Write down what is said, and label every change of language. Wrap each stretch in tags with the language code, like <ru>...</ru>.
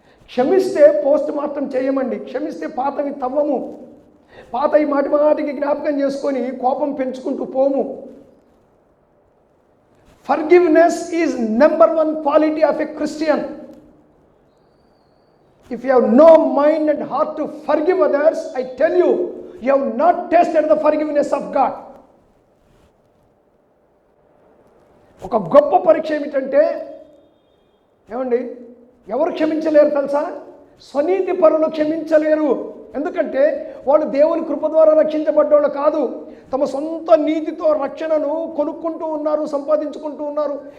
<te>క్షమిస్తే post mortem చేయమండి. క్షమిస్తే పాతవి తవ్వము, పాతవి మాటి మాటికి జ్ఞాపకం చేసుకొని కోపం పెంచుకుంటూ పోము.</te> <en>Forgiveness is number 1 quality of a Christian. If you have no mind and heart to forgive others, I tell you, you have not tasted the forgiveness of God.</en> <te>ఒక గొప్ప పరీక్ష ఏమిటంటే, ఏమండి, ఎవరు క్షమించలేరు తెలుసా? స్వనీతి పరులు క్షమించలేరు. ఎందుకంటే వాళ్ళు దేవుని కృప ద్వారా రక్షించబడ్డోళ్ళు కాదు. తమ సొంత నీతితో రక్షణను కొనుక్కుంటూ ఉన్నారు, సంపాదించుకుంటూ ఉన్నారు.</te>